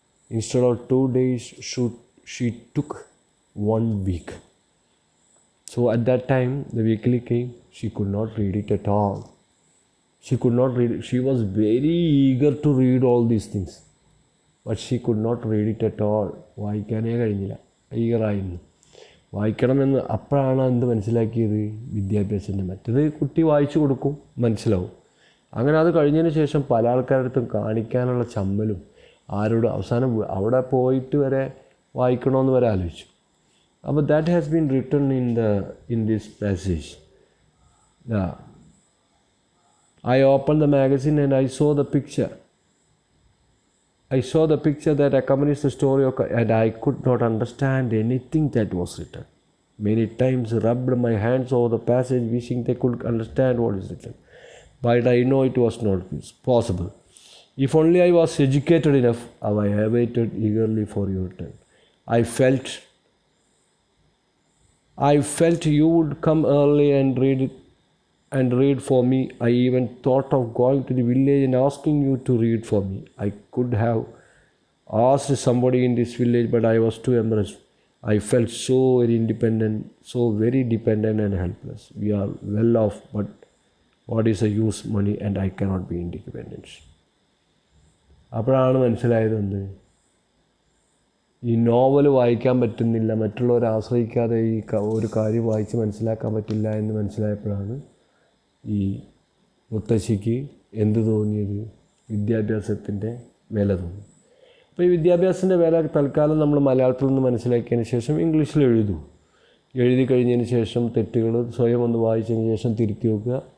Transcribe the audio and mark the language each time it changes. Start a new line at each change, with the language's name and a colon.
English: Instead of 2 days, she took 1 week. So at that time, the weekly came. She could not read it at all. She could not read it. She was very eager to read all these things, but she could not read it at all.
Malayalam: വായിക്കാനേ കഴിഞ്ഞില്ല, ഈഗറായിരുന്നു. വായിക്കണമെന്ന് അപ്പോഴാണ് എന്ത് മനസ്സിലാക്കിയത്? വിദ്യാഭ്യാസത്തിൻ്റെ. മറ്റത് കുട്ടി വായിച്ചു കൊടുക്കും, മനസ്സിലാവും. അങ്ങനെ അത് കഴിഞ്ഞതിന് ശേഷം പല ആൾക്കാരുടെ അടുത്തും കാണിക്കാനുള്ള ചമ്മലും, ആരോട് അവസാനം അവിടെ പോയിട്ട് വരെ വായിക്കണമെന്ന് വരെ ആലോചിച്ചു.
English: അപ്പോൾ that has been written in this passage. I opened the magazine and I saw the picture. That accompanies the story and I could not understand anything that was written. Many times rubbed my hands over the passage wishing they could understand what is written. But I know it was not possible. If only I was educated enough, I waited eagerly for your turn. I felt you would come early and read for me. I even thought of going to the village and asking you to read for me. I could have asked somebody in this village, but I was too embarrassed. I felt so very dependent and helpless. We are well off, but what is the use money and I cannot be independent.
Malayalam: അപ്പോഴാണ് മനസ്സിലായതെന്ത്? ഈ novel വായിക്കാൻ പറ്റുന്നില്ല, മറ്റുള്ളവരെ ആശ്രയിക്കാതെ ഈ ഒരു കാര്യം വായിച്ച് മനസ്സിലാക്കാൻ പറ്റില്ല എന്ന് മനസ്സിലായപ്പോഴാണ് ഈ മുത്തശ്ശിക്ക് എന്ത് തോന്നിയത്? വിദ്യാഭ്യാസത്തിൻ്റെ വില തോന്നി. അപ്പോൾ ഈ വിദ്യാഭ്യാസത്തിൻ്റെ വില തൽക്കാലം നമ്മൾ മലയാളത്തിൽ നിന്ന് മനസ്സിലാക്കിയതിന് ശേഷം ഇംഗ്ലീഷിൽ എഴുതി കഴിഞ്ഞതിന് ശേഷം തെറ്റുകൾ സ്വയം ഒന്ന് വായിച്ചതിന് ശേഷം തിരുത്തി വെക്കുക.